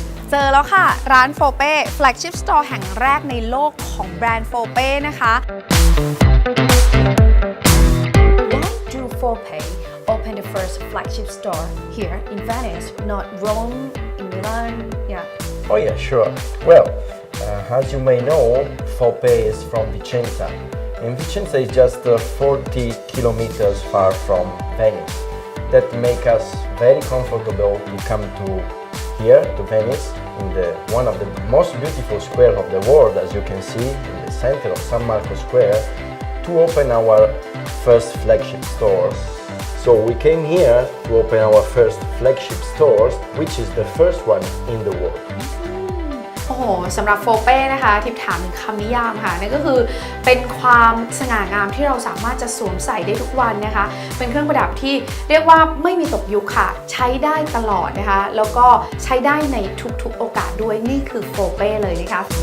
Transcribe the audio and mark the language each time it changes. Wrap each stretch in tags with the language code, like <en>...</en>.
<th>เจอแล้วค่ะร้านโฟเป้ Flagship Store แห่งแรกในโลกของแบรนด์โฟเป้นะคะ</th> <en>Why do Foppe open the first flagship store here in Venice, not Rome, in Milan? Yeah. Oh yeah, sure. Well, as you may know, Foppe is from Vicenza. And Vicenza is just 40 kilometers far from Venice. That makes us very comfortable to come to here to Venice in one of the most beautiful squares of the world, as you can see in the center of San Marco Square, to open our first flagship store. So we came here to open our first flagship stores, which is the first one in the world.</en> <th>โอ้โหสำหรับโฟเป้นะคะทิพย์ถามถึงคำนิยามค่ะนั่นก็คือเป็นความสง่างามที่เราสามารถจะสวมใส่ได้ทุกวันนะคะเป็นเครื่องประดับที่เรียกว่าไม่มีตกยุคค่ะใช้ได้ตลอดนะคะแล้วก็ใช้ได้ในทุกๆโอกาสด้วยนี่คือโฟเป้เลยนะคะ</th>